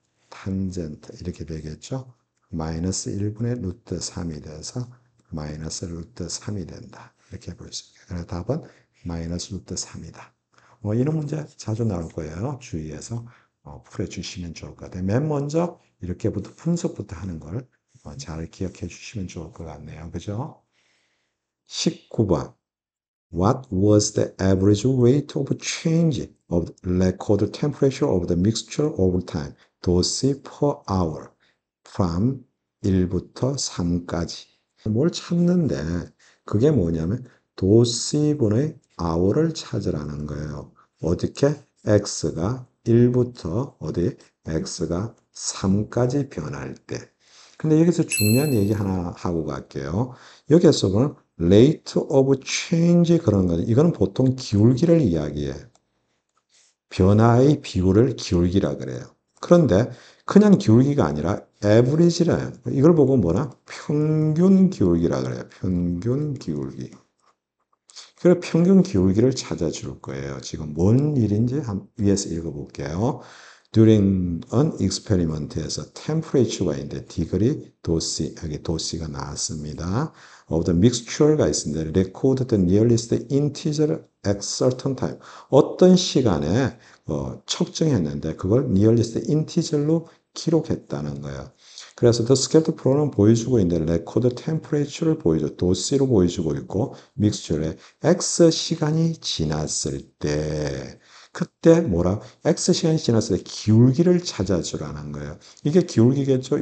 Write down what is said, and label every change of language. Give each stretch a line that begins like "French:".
Korean: 탄젠트 이렇게 되겠죠. 마이너스 1분의 루트 3이 돼서 마이너스 루트 3이 된다. 이렇게 볼 수 있어요. 그래서 답은 마이너스 루트 3이다. 이런 문제 자주 나올 거예요. 주의해서 풀어주시면 좋을 것 같아요. 맨 먼저 이렇게부터 분석부터 하는 걸 잘 기억해 주시면 좋을 것 같네요. 그죠? 19번.
English: What was the average rate of change of record temperature of the mixture over time?
Korean: 도씨 per hour. from 1부터 3까지. 뭘 찾는데 그게 뭐냐면 도씨분의 hour를 찾으라는 거예요. 어떻게? x가 1부터 어디? x가 3까지 변할 때. 근데 여기서 중요한 얘기 하나 하고 갈게요. 여기에서 보면 rate of change 그런 거 이거는 보통 기울기를 이야기해. 변화의 비율을 기울기라 그래요. 그런데 그냥 기울기가 아니라 average래요. 이걸 보고 뭐라? 평균 기울기라 그래요. 평균 기울기. 그래서 평균 기울기를 찾아줄 거예요. 지금 뭔 일인지 위에서 읽어볼게요.
English: During an experiment에서
Korean: temperature가 있는데 degree, 도씨, 여기 도씨가 나왔습니다.
English: Of the mixture
Korean: 가 있습니다.
English: Record the nearest integer at certain time.
Korean: 어떤 시간에 측정했는데 그걸 nearest integer로 기록했다는 거예요. 그래서 the scaled pro는 보여주고 있는데 record temperature를 보여줘 도씨로 보여주고 있고 믹스처에 x 시간이 지났을 때 그때 뭐라 x 시간이 지났을 때 기울기를 찾아주라는 거예요. 이게 기울기겠죠.